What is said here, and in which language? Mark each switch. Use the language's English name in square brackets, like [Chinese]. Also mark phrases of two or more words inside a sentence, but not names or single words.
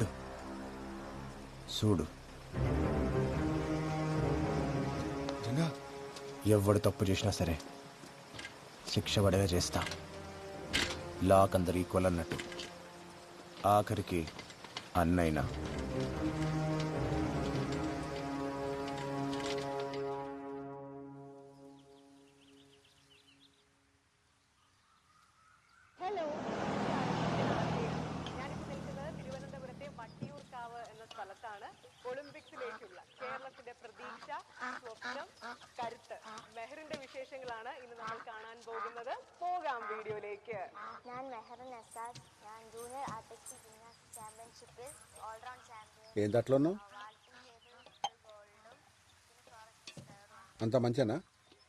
[Telugu] చూడు, ఎవడు తప్పు చేసినా సరే శిక్ష పడేలా చేస్తా. లాక్ అందరు ఈక్వల్ అన్నట్టు. ఆఖరికి అన్నైనా. [Malayalam] ഞാനിപ്പോൾ നിൽക്കുന്നത് തിരുവനന്തപുരത്തെ വട്ടിയൂർക്കാവ് എന്ന സ്ഥലത്താണ്. ഒളിമ്പിക്സിലേക്കുള്ള കേരളത്തിന്റെ പ്രതീക്ഷ, സ്വപ്നം, കരുത്ത് മെഹറിന്റെ വിശേഷങ്ങളാണ് ഇന്ന് നമ്മൾ കാണാൻ പോകുന്നത്. പോകാം വീഡിയോയിലേക്ക്. ഞാൻ മെഹർ നസാദ്. [English] ഞാൻ junior artistic gymnastic championship-il all-round champion. [Telugu] ఏం దాంట్లోనూ [English] vaulting table gold [Telugu] అంత మంచినా?